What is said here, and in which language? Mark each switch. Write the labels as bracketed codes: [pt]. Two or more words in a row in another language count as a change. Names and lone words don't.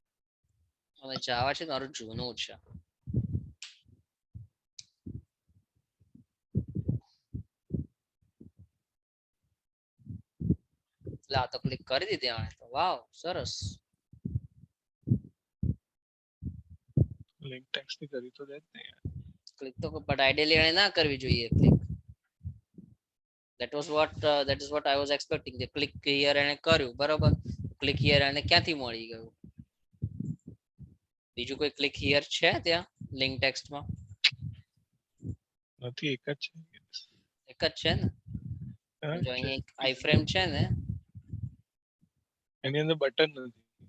[gu] અને જાવા છે મારું જૂનું છે. એટલે આ તો ક્લિક કરી દીધી આણે તો. વાવ સરસ. [en] link text [gu] ની કરી તો દે જ ને યાર. ક્લિક તો [en] but ideally [gu] એણે ના કરવી જોઈએ ક્લિક. [en] that is what I was expecting. The click here [gu] એને કર્યું બરોબર. [en] click here [gu] એને ક્યાંથી મળી ગયું? બીજું કોઈ [en] click here [gu] છે ત્યાં લિંક ટેક્સ્ટમાં? નથી, એક જ છે. એક જ છે ને? હા, જો છે. અહીંયા એક iFrame છે ને, એની અંદર બટન નથી.